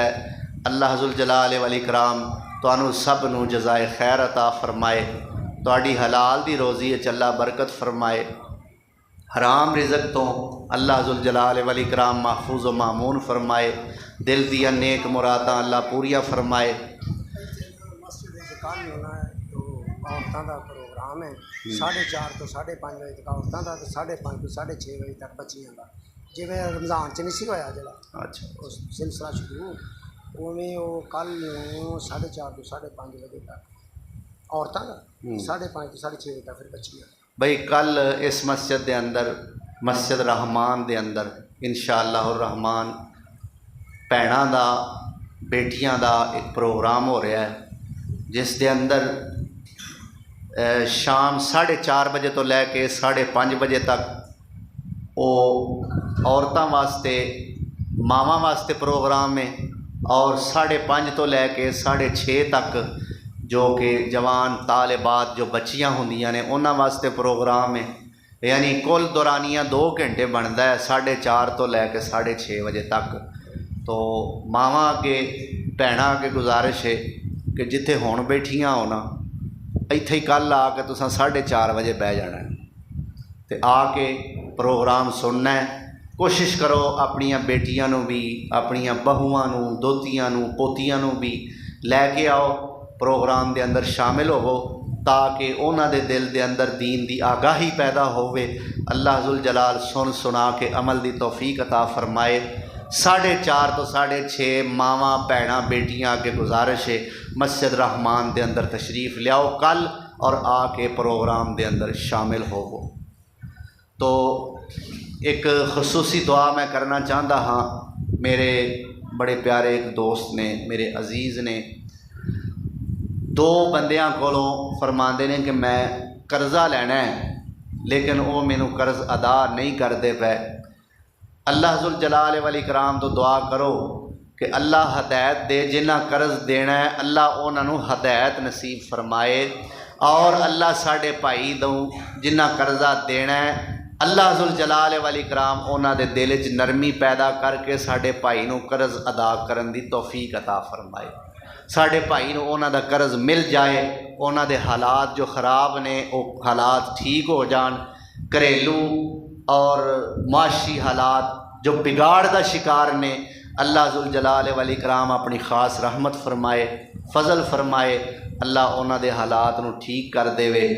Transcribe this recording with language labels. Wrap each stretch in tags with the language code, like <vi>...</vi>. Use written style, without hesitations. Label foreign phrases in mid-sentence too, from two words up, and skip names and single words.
<pa>اللہ ذوالجلال والاکرام تانوں سب نو جزائے خیر عطا فرمائے، تواڈی حلال دی روزی وچ اللہ برکت فرمائے، حرام رزق تو اللہ ذوالجلال والاکرام محفوظ و معمون فرمائے، دل دیا نیک مراداں اللہ پوریا فرمائے۔</pa> <ur>مسجد کل ہونا ہے تو عورتوں کا پروگرام ہے 4:30 تو 5:30 بجے تک عورتوں کا، 5:30 تو 6:30 بجے تک بچیاں کا،</ur> <pa>جی رمضان چ نہیں سی ہویا جڑا</pa> <ur>اچھا اس سلسلہ شروع، اویں وہ کل 4:30 تو 5:30 بجے تک عورتوں کا، 5:30 تو 6:30 بجے تک پھر بچیاں۔</ur> <pa>بھئی کل اس مسجد دے اندر، مسجد رحمان دے اندر</pa> <ar>انشاءاللہ الرحمن</ar> <pa>بھیناں دا، بیٹیاں دا ایک پروگرام ہو رہا ہے، جس دے اندر شام 4:30 بجے تو لے کے 5:30 بجے تک وہ عورتاں واسطے، ماواں واسطے پروگرام ہے، اور 5:30 تو لے کے 6:30 تک جو کہ جوان طالبات جو بچیاں ہوندیاں نے انہاں واسطے پروگرام ہے، یعنی کل دورانیہ 2 گھنٹے بنتا ہے 4:30 تو لے کے 6:30 بجے تک۔ تو ماواں کے بھیناں کے گزارش ہے کہ جتھے ہون بیٹھیاں ہونا ایتھے ہی کل آ کے تساں 4:30 بجے بہ جانا ہے تے آ کے پروگرام سننا ہے۔ کوشش کرو اپنیاں بیٹیاں نو بھی، اپنیاں بہواں نو، دوتیاں نو، پوتیاں نو بھی لے کے آؤ، پروگرام دے اندر شامل ہوو، تاکہ انہاں دے دل دے اندر دین دی آگاہی پیدا ہووے۔ اللہ ذوالجلال سن سنا کے عمل دی توفیق عطا فرمائے۔ 4:30 تو 6:30 ماواں بھیناں بیٹیاں کے گزارش ہے مسجد رحمان دے اندر تشریف لیاؤ کل، اور آ کے پروگرام دے اندر شامل ہوو۔ تو ایک خصوصی دعا میں کرنا چاہتا ہاں، میرے بڑے پیارے ایک دوست نے، میرے عزیز نے 2 بندیاں کولوں فرماندے نے کہ میں قرضہ لینا ہے، لیکن وہ مینوں قرض ادا نہیں کرتے پے۔ اللہ ذوالجلال والاکرام تو دعا کرو کہ اللہ ہدایت دے، جنہ قرض دینا ہے اللہ انہوں ہدایت نصیب فرمائے، اور اللہ ساڈے بھائی دوں جنہ قرضہ دینا ہے اللہ ذوالجلال والاکرام انہاں دے دل وچ نرمی پیدا کر کے ساڈے بھائی نوں قرض ادا کرن دی توفیق عطا فرمائے، ساڈے بھائی نوں انہاں دا قرض مل جائے، انہاں دے حالات جو خراب نے وہ حالات ٹھیک ہو جان، گھریلو اور معاشی حالات جو بگاڑ دا شکار نے، اللہ ذوالجلال والاکرام اپنی خاص رحمت فرمائے، فضل فرمائے، اللہ انہاں دے حالات نوں ٹھیک کر دے وے۔</pa>